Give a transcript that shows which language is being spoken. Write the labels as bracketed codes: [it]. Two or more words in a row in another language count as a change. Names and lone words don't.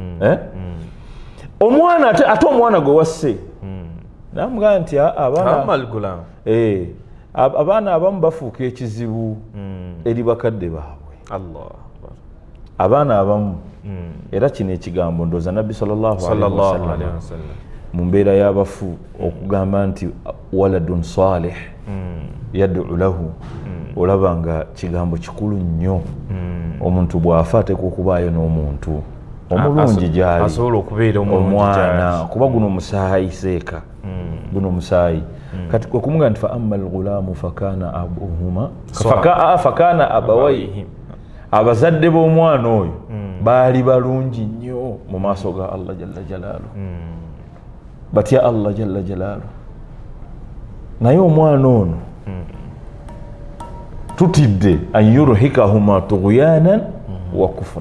[lg] omwana ate omwana gwe wasse namugamba nti abaana abamu bafuuka ekizibu eri bakadde baabwe abaana abamu era kino ekigambo ndooza nabbi [ar] صلى الله عليه وسلم [lg] mu mbeera y'abafu okugamba nti [ar] ولد صالح يدعو له [lg] olaba nga kigambo kikulu nnyo omuntu bw'afa ateekwa okubaayo n'omuntu omulungi gyali asobola okubeera omwana kuba guno omusaayi seeka guno omusaayi kati kwe kumugamba nti [ar] فأما الغلام فكان أبواه [lg] abazadde b'omwana oyo baali balungi nnyo mu maaso ga [ar] الله جل جلاله [lg] batya [ar] الله جل جلاله [lg] naye omwana ono tutidde [ar] أن يرهقهما طغيانا وكفرا